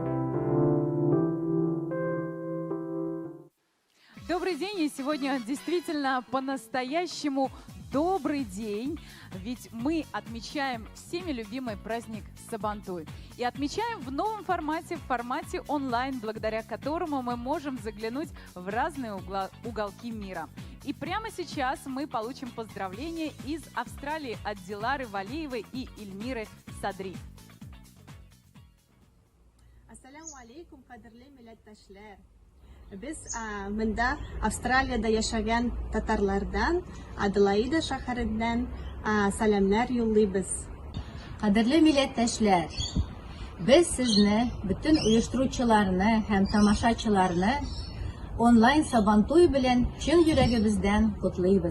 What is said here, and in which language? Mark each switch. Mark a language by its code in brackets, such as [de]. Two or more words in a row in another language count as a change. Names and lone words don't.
[ru] Добрый день, и сегодня действительно по-настоящему добрый день, ведь мы отмечаем всеми любимый праздник Сабантуй. И отмечаем в новом формате, в формате онлайн, благодаря которому мы можем заглянуть в разные уголки мира. И прямо сейчас мы получим поздравления из Австралии от Дилары Валиевой и Ильмиры Садри. [ar] السلام عليكم, [tt] кадрле милләттәшләр. Biz mында Австралияда яшәгән татарлардан, Аделаида шәһәреннән сәламнар юллыйбыз. Кадерле милләттәшләр, без сезне, бөтен оештыручыларны һәм тамашачыларны онлайн Сабантуй белән чын йөрәгебездән котлыйбыз.